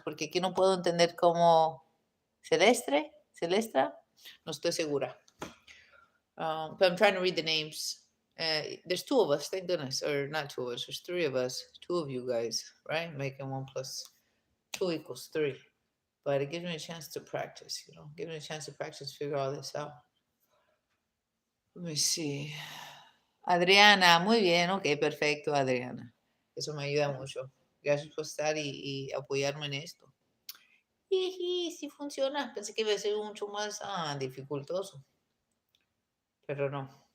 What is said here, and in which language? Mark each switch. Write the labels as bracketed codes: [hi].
[es] Porque aquí no puedo entender cómo Celestra, no estoy segura. [en] But I'm trying to read the names. There's two of us, thank goodness, or not two of us. There's three of us, two of you guys, right? Making 1 + 2 = 3. But it gives me a chance to practice, give me a chance to practice, figure all this out. Let me see. [es] Adriana, muy bien, ok, perfecto, Adriana. Eso me ayuda mucho. Gracias por estar y apoyarme en esto. Sí funciona. Pensé que iba a ser mucho más dificultoso. Pero no.